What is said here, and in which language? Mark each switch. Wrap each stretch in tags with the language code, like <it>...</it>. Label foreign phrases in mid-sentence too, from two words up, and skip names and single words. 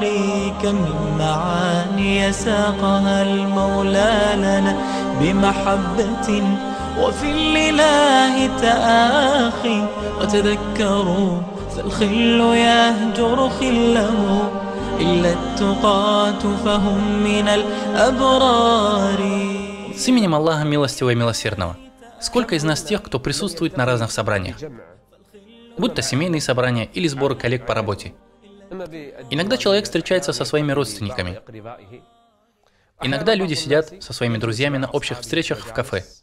<ar>كم من معاني ساقها المولى لنا بمحبة وفي الإله تآخي وتذكروا فالخل يهجر خله إلا التقاة فهم من الأبرار.</ar> <ru>С именем Аллаха Милостивого и Милосердного. Сколько из нас тех, кто присутствует на разных собраниях? Будь то семейные собрания или сборы коллег по работе. Иногда человек встречается со своими родственниками. Иногда люди сидят со своими друзьями на общих встречах в кафе.</ru>